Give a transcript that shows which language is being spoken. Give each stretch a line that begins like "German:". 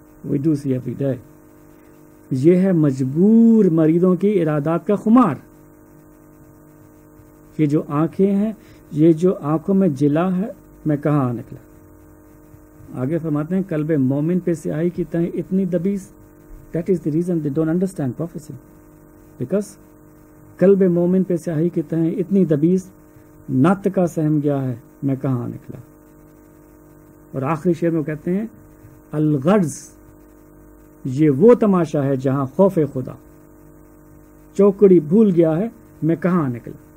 English: We do see every day.
Urdu: یہ ہے مجبور مریضوں کی ارادات کا خمار. یہ جو آنکھیں ہیں، یہ جو آنکھوں میں جلا ہے، میں کہاں نکلا. آگے فرماتے ہیں قلب مومن پہ سیاہی کی تہیں اتنی دبیز.
English: That is the reason they don't understand prophecy.
Urdu: Because قلب مومن پہ سیاہی کی تہیں اتنی دبیز، نت کا سہم گیا ہے، میں کہاں نکلا. اور آخری شعر میں وہ کہتے ہیں الغرض، یہ وہ تماشا ہے جہاں خوف خدا چوکڑی بھول گیا ہے، میں کہاں نکلا.